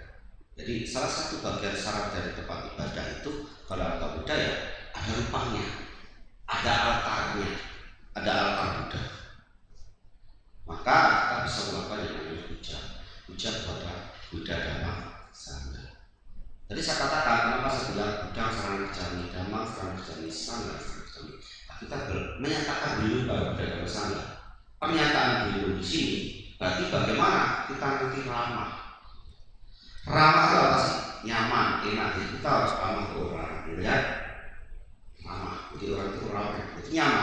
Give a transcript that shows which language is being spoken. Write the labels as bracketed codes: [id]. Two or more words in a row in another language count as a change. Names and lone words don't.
[id] Jadi salah satu bagian syarat dari tempat ibadah itu kalau ada Buddha ya ada rupangnya, ada altarnya, ada altar Buddha. Maka kita bisa melakukan yang namanya puja kepada Buddha, Dhamma, Sangha. Tadi saya katakan kenapa saya bilang [pi] Buddha sarana gacchami, Dhamma sarana gacchami, Sangha sarana gacchami. [id] Kita menyatakan belum bahwa Buddha Dhamma Sangha. Pernyataan belum di sini berarti bagaimana kita nanti ramah. Ramah itu apa sih? Nyaman, enak. Jadi kita harus ramah ke orang, gitu ya. Ramah, jadi orang itu ramah, itu nyaman.